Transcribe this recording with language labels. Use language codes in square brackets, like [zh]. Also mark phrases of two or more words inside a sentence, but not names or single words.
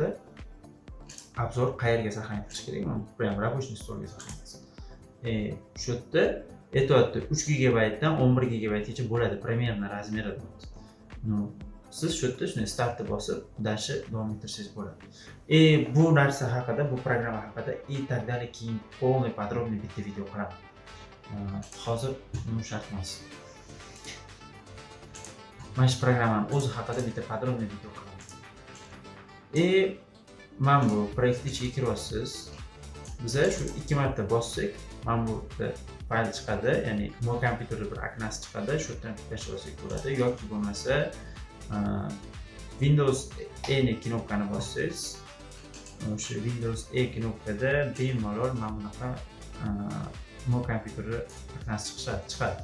[uz] Obzor qayerga saqlanib qilish kerak? Mana [ru] прям рабочий [uz] stolga saqlanasiz. Shu yerda aytyapti 3 GB dan 11 GB gacha bo'ladi, примерно razmeri bo'ladi. Siz shu yerda shuni startni bosib, dashi davom ettirsangiz bo'ladi. Bu narsa haqida, bu programma haqida [ru] и так далее [uz] keyin [ru] полный подробный [uz] bitta video qilaman. Hozir bu shart emas. Mana shu programmani o'zi haqida bitta podrobniy video qilaman. Mana bu proyektga kiryapsiz. Biza shu 2 marta bossak, mana bu fayl chiqadi, ya'ni mo kompyuterda bir oknasi chiqadi, shu yerdan tashlasak bo'ladi yoki bo'lmasa Windows E ni knopkani bossangiz, o'sha Windows E knopkada bemalol mana bunaqa mo kompyuterda oknasi chiqadi.